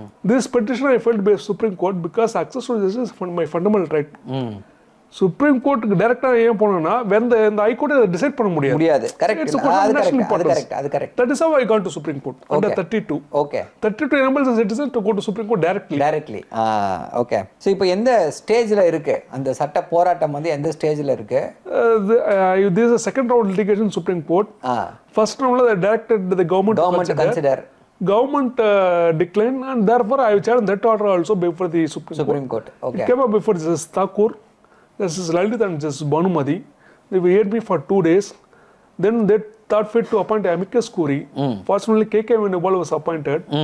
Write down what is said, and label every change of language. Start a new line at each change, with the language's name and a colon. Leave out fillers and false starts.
English: This petition I filed by Supreme Court because access to justice is my fundamental right. Supreme Court
Tamil: டைரக்டாக ஏன் போனோம்னா
English: when the High Court decide
Tamil: பண்ண முடியாது.
English: Correct. It's a question of national importance. அது correct. That is how I got to Supreme Court under 32. Okay. 32 enables a citizen to go to Supreme Court directly. Okay.
Tamil: So இப்போ எந்த ஸ்டேஜ்ல இருக்கு அந்த சட்ட போராட்டம் வந்து எந்த ஸ்டேஜ்ல இருக்கு?
English: This is a second round litigation in Supreme Court. First round they directed the government to consider. Government declined and therefore I challenged that order also before the Supreme Court. Okay. It came up before Justice Thakur, Justice Lalit and Justice Bhanumati. They heard me for 2 days. Then they thought fit to appoint amicus curiae. Fortunately, K.K. Venugopal was appointed.